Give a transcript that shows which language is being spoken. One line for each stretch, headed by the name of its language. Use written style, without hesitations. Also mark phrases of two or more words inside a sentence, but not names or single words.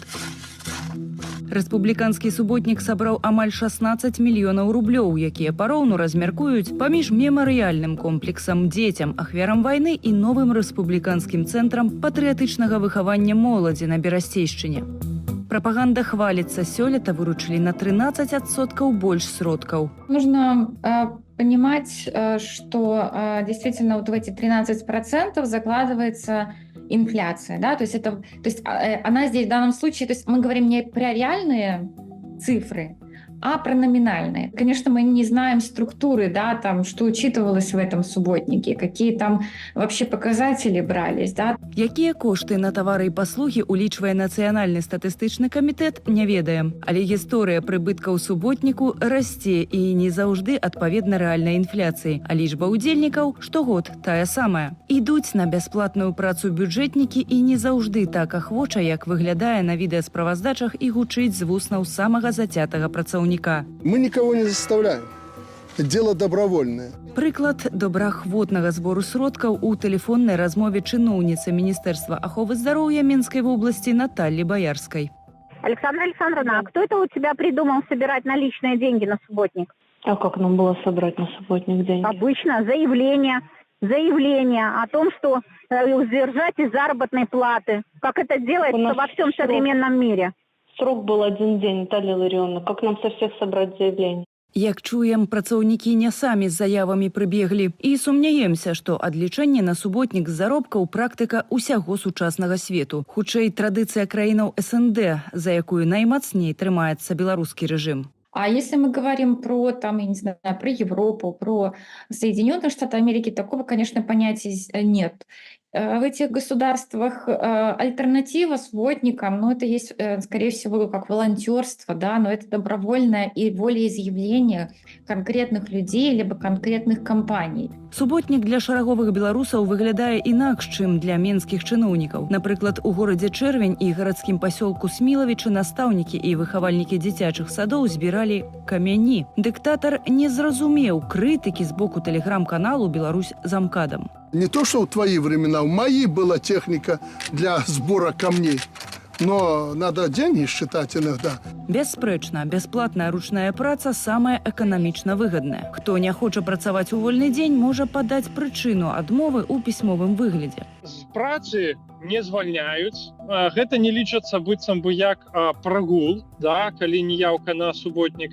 Belarusian: Рэспубліканскі суботнік сабраў амаль 16 мільёнаў рублёў, якія пароўну размяркуюць паміж мемарыяльным комплексам дзецям, ахвярам вайны і новым рэспубліканскім цэнтрам патрыятычнага выхавання моладзі на Берасцейшчыне. Прапаганда хваліцца, сёлета выручылі на 13% больш сродкаў.
Russian: Нужно понимать, что действительно вот в эти 13% закладывается инфляция, да, то есть она здесь в данном случае, то есть мы говорим не про реальные цифры, а про номинальные. Конечно, мы не знаем структуры, да, там, что учитывалось в этом субботнике, какие там вообще показатели брались, да.
Belarusian: Якія кошты на тавары і паслугі улічвае Нацыянальны статыстычны камітэт, не ведаем. Але гісторыя прыбыткаў суботніку расце і не заўжды адпаведна рэальнай інфляцыі, а лічба ўдзельнікаў штогод тая самая. Ідуць на бясплатную працу бюджэтнікі і не заўжды так ахвоча, як выглядае на відэасправаздачах і гучыць з вуснаў самага зацятага працаўніка.
Russian: Мы никого не заставляем. Дело добровольное.
Belarusian: Прыклад добраахвотнага збору сродкаў у тэлефоннай размове чыноўніцы Міністэрства аховы здароўя Менскай вобласці Натальи Боярской.
Russian: Александра Александровна, а кто это у тебя придумал собирать наличные деньги на субботник? А как нам было собрать на субботник деньги? Обычно заявление о том, что удержать из заработной платы. Как это делается во всем современном мире. Срок был 1 день, Наталья Ларионовна. Как нам со всех собрать заявление?
Belarusian: Як чуем, працаўнікі не самі з заявамі прыбеглі і сумняемся, што адлічэнне на суботнік з заробкаў практыка ўсяго сучаснага свету. Хутчэй, традыцыя краінаў СНД, за якую наймацней трымаецца беларускі рэжым.
Russian: А если мы говорим про, там, я не знаю, про Европу, про Соединенные Штаты Америки, такого, конечно, понятия нет. В этих государствах альтернатива субботникам, это есть, скорее всего, как волонтерство, да, но это добровольное и волеизъявление конкретных людей либо конкретных компаний.
Belarusian: Суботнік для шараговых беларусаў выглядае інакш, чым для менскіх чыноўнікаў. Напрыклад, у горадзе Чэрвень і гарадскім пасёлку Смілавічы настаўнікі і выхавальнікі дзіцячых садоў збіралі камяні. Дыктатар не зразумеў крытыкі з боку тэлеграм-каналу «Беларусь замкадам».
Russian: Не то, что в твои времена, в мои была техника для сбора камней. но надо деньги считать иногда.
Belarusian: Бясспрэчна, бясплатная ручная праца самая эканамічна выгадная. Хто не хоча працаваць у вольны дзень, можа падаць прычыну адмовы ў пісьмовым выглядзе. З працы не звальняюць. Гэта не лічыцца быццам бы як прагул, да, калі неяўка на суботнік.